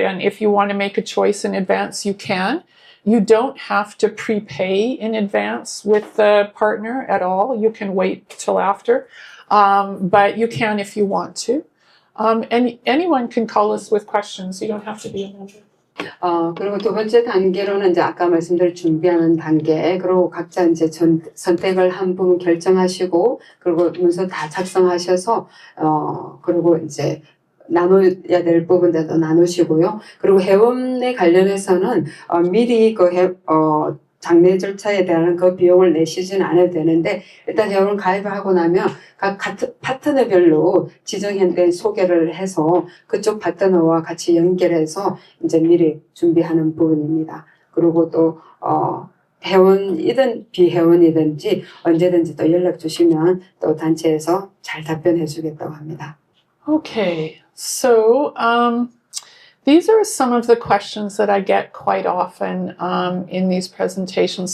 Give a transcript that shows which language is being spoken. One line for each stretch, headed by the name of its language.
English: And if you want to make a choice in advance, you can. You don't have to prepay in advance with the partner at all. You can wait till after, but you can if you want to. And anyone can call us with questions. You don't have to be a member.
Korean: 그리고 두 번째 단계로는 이제 아까 말씀드린 준비하는 단계, 그리고 각자 이제 선택을 한 부분 결정하시고, 그리고 문서 다 작성하셔서, 그리고 이제 나눠야 될 부분들도 나누시고요. 그리고 회원에 관련해서는 미리 장례 절차에 대한 그 비용을 내시지는 않아도 되는데 일단 회원 가입하고 나면 각 파트너별로 지정된 소개를 해서 그쪽 파트너와 같이 연결해서 이제 미리 준비하는 부분입니다. 그리고 또 회원이든 비회원이든지 언제든지 또 연락 주시면 또 단체에서 잘 답변해 주겠다고 합니다.
English: Okay, so These are some of the questions that I get quite often in these presentations.